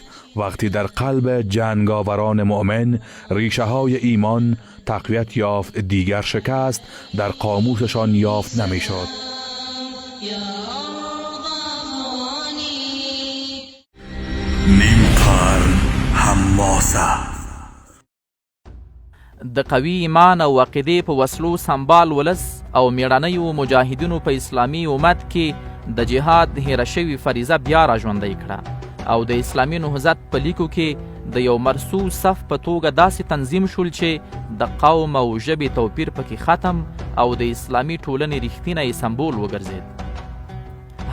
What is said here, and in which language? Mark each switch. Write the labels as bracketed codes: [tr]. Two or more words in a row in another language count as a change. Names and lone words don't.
[fa] وقتی در قلب جنگاوران مؤمن ریشه های ایمان تقویت یافت، دیگر شکست در قاموسشان یافت نمی شد. نیم قرن حماسه. [ps] د قوي ایمان او عقیدې په وسلو سمبال ولس او میړنیو مجاهدینو په اسلامي امت کې د جهاد هیره شوې فریضه بیا را ژوندۍ کړه او د اسلامي نهضت په لیکو کې د یو مرصوص صف په توګه داسې تنظیم شول چې د قوم او ژبې توپیر پکې ختم او د اسلامي ټولنې رښتینی سمبول وګرځېد.